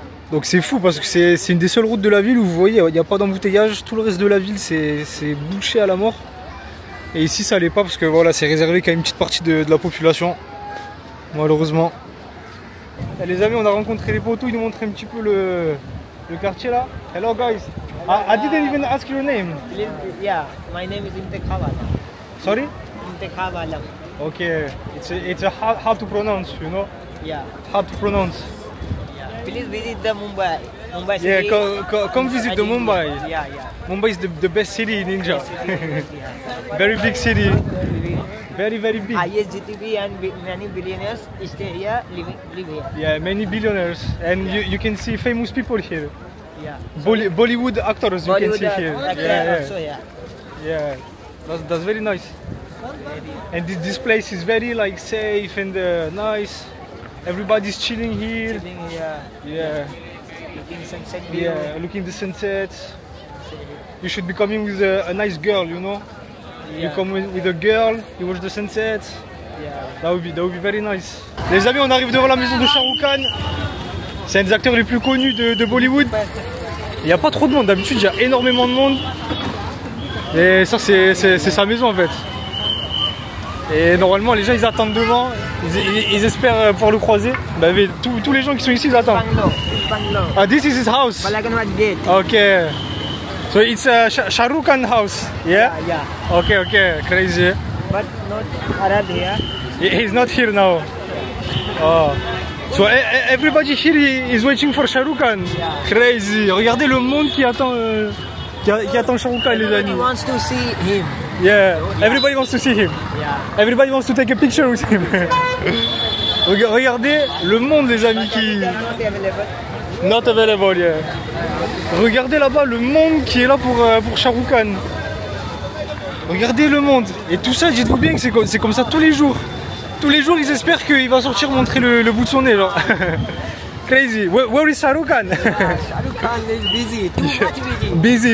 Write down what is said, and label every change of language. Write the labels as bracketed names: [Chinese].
[French] Donc c'est fou parce que c'est une des seules routes de la ville où vous voyez, il n'y a pas d'embouteillage. Tout le reste de la ville, c'est bouché à la mort. Et ici, ça l'est pas parce que voilà, c'est réservé qu'à une petite partie de la population. Malheureusement. Et les amis, on a rencontré les potos, ils nous montrent un petit peu le quartier là. [English] Hello guys. I didn't even ask your name. Yeah, my name is Intekhawalam. Sorry? Intekhawalam. Okay, it's hard to pronounce, you know? Yeah. Hard to pronounce. Please visit the Mumbai city. Yeah, come visit the Mumbai. Yeah. Mumbai is the best city in India. Very big city. Very big. Highest GDP and many billionaires stay here, live here. Yeah, many billionaires. And you can see famous people here. Yeah. Bollywood actors you can see here. Also, Yeah. That's very nice. And this place is very like safe and nice. Everybody's chilling here. Living here. Yeah. Looking sunset view. Yeah, looking the sunset. You should be coming with a nice girl, you know. Yeah. You come with a girl, you watch the sunset. Yeah. That would be very nice. [French] Les amis, on arrive devant la maison de Shah Rukh Khan. C'est un des acteurs les plus connus de Bollywood. Il n'y a pas trop de monde. D'habitude, il y a énormément de monde. Et ça, c'est sa maison en fait. Et normalement, les gens ils attendent devant. Ils espèrent pouvoir le croiser. Bah, tous les gens qui sont ici, ils attendent. [English] Bungalow. Ah, this is his house. Balaganwad Gate. Okay. So it's a Shah Rukh Khan house. Yeah? Yeah. Okay. Crazy. But not Arab here. He's not here now. Oh. So everybody here is waiting for Shah Rukh Khan. Yeah. [French] Crazy. Regardez le monde qui attend Shah Rukh Khan, les [English] Everybody [French] amis. [English] wants to see him. Yeah. Everybody wants to see him. Yeah. Everybody wants to take a picture with him. [French] Regardez le monde, les amis, qui... [English] They are not available. Not available, yeah. [French] Regardez là-bas le monde qui est là pour Shah Rukh Khan. Regardez le monde. Et tout ça, dites-vous bien que c'est comme ça tous les jours. Tous les jours, ils espèrent qu'il va sortir montrer le bout de son nez, genre. [English] Crazy. Where is Shah Rukh Khan? Shahrukh Khan is busy, too much busy.